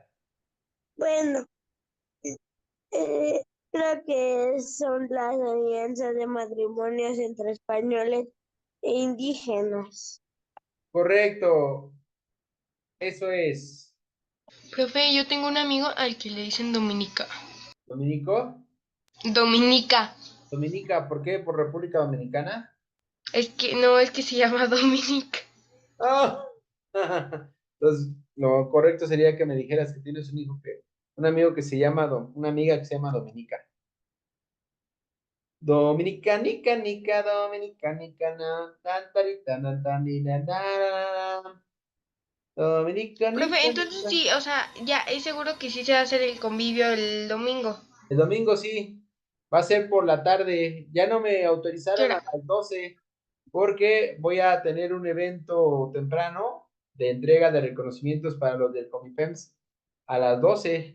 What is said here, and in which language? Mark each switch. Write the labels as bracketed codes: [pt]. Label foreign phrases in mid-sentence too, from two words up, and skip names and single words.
[es] bueno, creo que son las alianzas de matrimonios entre españoles e indígenas. Correcto. Eso es. Profe, yo tengo un amigo al que le dicen Dominica. ¿Dominico? Dominica. Dominica, ¿por qué? ¿Por República Dominicana? Es que se llama Dominica. ¡Ah! Entonces, lo correcto sería que me dijeras que tienes un amigo que se llama, una amiga que se llama Dominica. Dominica, nica, nica, Dominica, nica, na, tan, tarita, na, tan, ni, na, na. Dominica, Profe, nica, entonces nica. sí, o sea, ya es seguro que sí se va a hacer el convivio el domingo. El domingo sí, va a ser por la tarde. Ya no me ¿Qué autorizaron a hora? las 12 porque voy a tener un evento temprano de entrega de reconocimientos para los del Comipems a las 12.